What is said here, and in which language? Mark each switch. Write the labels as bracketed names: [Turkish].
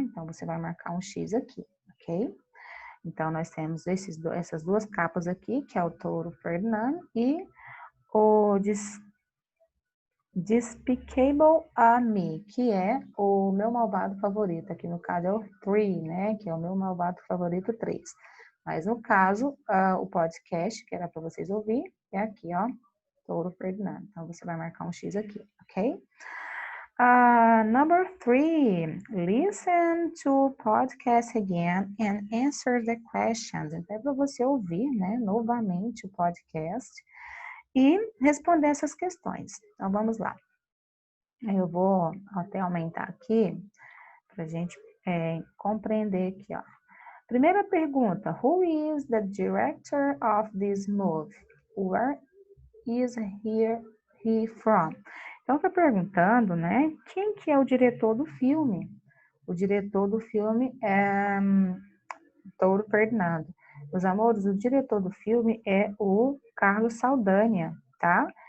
[Portuguese] Então, você vai marcar um X aqui, ok? Então, nós temos essas duas capas aqui, que é o Touro Ferdinand e o Despicable Me, que é o meu malvado favorito. Aqui no caso é o 3, né? Que é o meu malvado favorito 3. Mas no caso, o podcast, que era para vocês ouvir, é aqui, ó, Touro Ferdinand. Então, você vai marcar um X aqui, ok? [English] Number 3, listen to podcast again and answer the questions. [Portuguese] Então, é para você ouvir, né, novamente o podcast e responder essas questões. Então, vamos lá. Eu vou até aumentar aqui para a gente compreender aqui, ó. Primeira pergunta: [English] Who is the director of this movie? Where is he from? [Portuguese] Então, está perguntando, né? Quem que é o diretor do filme? O diretor do filme é Touro Ferdinando. Meus amores, o diretor do filme é o Carlos Saldanha, tá?